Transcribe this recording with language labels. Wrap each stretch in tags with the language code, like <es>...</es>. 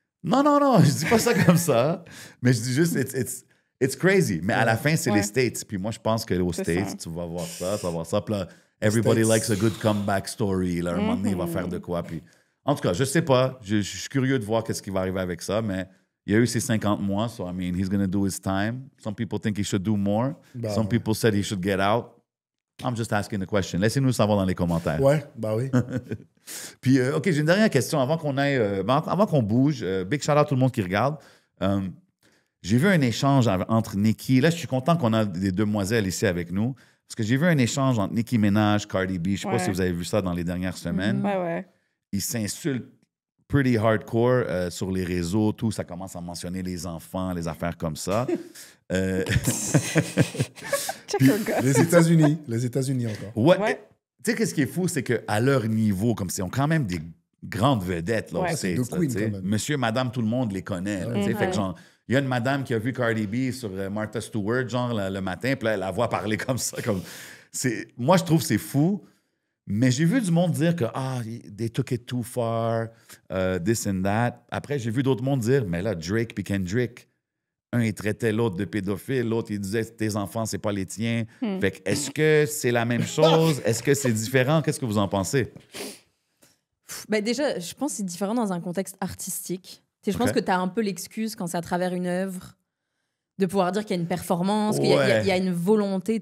<fr>Non, je dis pas ça comme ça. Mais je dis juste,</fr> <en>it's crazy.</en> <fr>Mais à la fin, c'est les States. Puis moi, je pense qu'aux States, tu vas voir ça, tu vas voir ça. Puis là,</fr> <en>everybody likes a good comeback story.</en> <fr>Là, un moment donné, il va faire de quoi. Puis, en tout cas, je sais pas. Je suis curieux de voir qu'est-ce qui va arriver avec ça, mais... Il y a eu ses 50 mois,</fr> <en>so I mean, he's going to do his time. Some people think he should do more. Some people said he should get out. I'm just asking the question.</en> <fr>Laissez-nous savoir dans les commentaires. Ouais, bah oui. Puis, OK, j'ai une dernière question avant qu'on aille, avant qu'on bouge. Big shout out à tout le monde qui regarde. J'ai vu un échange entre Nicki. Là, je suis content qu'on a des demoiselles ici avec nous. Parce que j'ai vu un échange entre Nicki Minaj, Cardi B. Je ne sais pas si vous avez vu ça dans les dernières semaines. Ouais. Ils s'insultent</fr> <en>pretty hardcore</en> <fr>sur les réseaux, tout. Ça commence à mentionner les enfants, les affaires comme ça. Puis, les États-Unis encore. Ouais. Tu sais, qu'est-ce qui est fou, c'est qu'à leur niveau, comme ils ont quand même des grandes vedettes. Là, c'est deux queens, quand même. Monsieur, madame, tout le monde les connaît. Là, fait que genre, il y a une madame qui a vu Cardi B sur Martha Stewart, genre, le matin, puis là, elle la voit parler comme ça. Moi, je trouve que c'est fou. Mais j'ai vu du monde dire que</fr> <en>they took it too far, this and that.</en> <fr>Après, j'ai vu d'autres mondes dire, mais là, Drake puis Kendrick, un, il traitait l'autre de pédophile, l'autre, il disait, tes enfants, c'est pas les tiens. Fait que, est-ce que c'est la même chose? Est-ce que c'est différent? Qu'est-ce que vous en pensez? Ben déjà, je pense que c'est différent dans un contexte artistique. Je pense que tu as un peu l'excuse quand c'est à travers une œuvre de pouvoir dire qu'il y a une performance, qu'il y a une volonté.</fr>